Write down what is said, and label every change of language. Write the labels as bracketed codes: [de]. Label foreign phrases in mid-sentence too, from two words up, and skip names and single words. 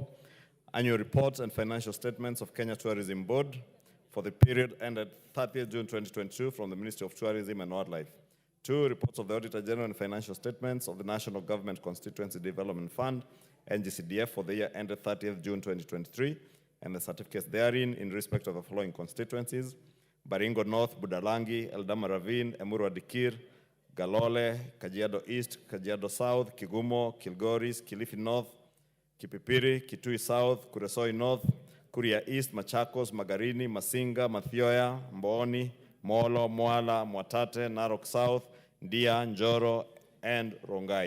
[en] Annual reports and financial statements of Kenya Tourism Board for the period ended 30th June 2022 from the Ministry of Tourism and Wildlife. 2, reports of the Auditor General and financial statements of the National Government Constituency Development Fund, NGCDF, for the year ended 30th June 2023, and the certificates therein in respect of the following constituencies: Baringo North, Budalangi, Eldama Ravine, Emurua Dikir, Galole, Kajiado East, Kajiado South, Kigumo, Kilgoris, Kilifi North, Kipipiri, Kitui South, Kuresoi North, Kuria East, Machakos, Magarini, Masinga, Mathioya, Mbooni, Molo, Moala, Mwatate, Narok South, Ndia, Njoro, and Rongai.